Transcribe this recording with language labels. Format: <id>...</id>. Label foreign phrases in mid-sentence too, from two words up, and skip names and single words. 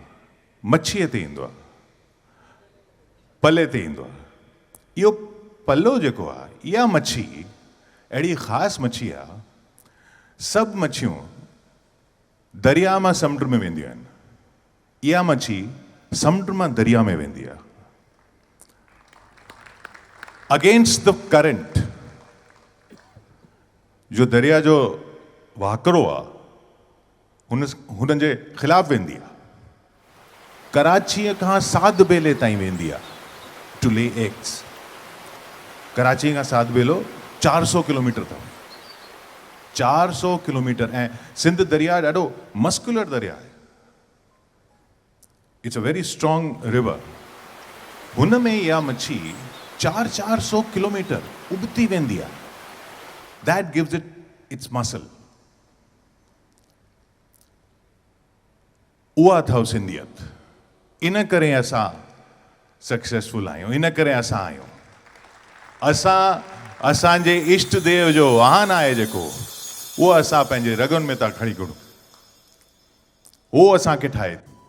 <sd>मच्छीअ ते ईंदो आहे, पले ते ईंदो आहे। इहो पल्लो जेको आहे, इहा मच्छी अहिड़ी ख़ासि मच्छी आहे, सभु मच्छियूं दरिया मां समुंड में वेंदियूं आहिनि, इहा मच्छी समुंड मां दरिया में वेंदी आहे।</sd> <en>against the current,</en> <sd>जो दरिया जो वाकिरो आहे हुन जे ख़िलाफ़ वेंदी आहे। कराचीअ खां साध बेले ताईं वेंदी आहे</sd> <en>to lay eggs.</en> <sd>कराची खां साध बेलो 400 किलोमीटर अथव, 400 किलोमीटर। ऐं सिंध दरिया ॾाढो मस्कुलर दरिया आहे,</sd> <en>it's a very strong river.</en> <sd>हुन में इहा मच्छी 400 किलोमीटर उबती वेंदी आहे।</sd> <en>that gives it its muscle.</en> <sd>उहा अथव सिंधियत। इन करे असां सक्सेसफुल आहियूं, इन करे असां आहियूं। असांजे इष्ट देव जो वाहन आहे जेको, उहो असां पंहिंजे रगुनि में था खणी करूं, उहो असांखे ठाहे।</sd>